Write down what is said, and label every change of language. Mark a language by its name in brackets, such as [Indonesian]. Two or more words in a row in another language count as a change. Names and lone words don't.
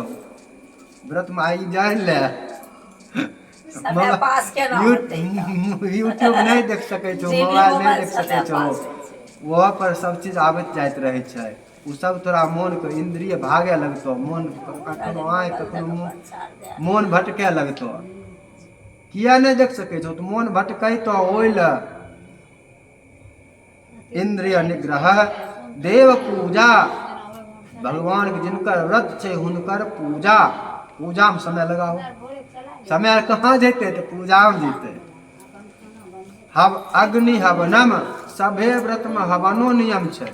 [Angika] व्रत में आई जान ले, यूट्यूब नहीं देख सकै छो, मोबाइल नहीं देख सकै छो, वहाँ पर सब चीज आबैत जाइत रहे छै। उ सब तोरा मन के इंद्रिय भागे लगतो, मन कखनो आए कखनो मन भटके लगतो। किया नहीं देख सकै छो, तो मन भटकै तो ओइल। इंद्रिय निग्रह, देव पूजा, भगवान के जिनकर व्रत छे हुनकर पूजा, पूजा में समय लगाओ। समय कहाँ जेते तो पूजा में जेते। हव अग्नि हवनम, सभे व्रत में हवनो नियम छे।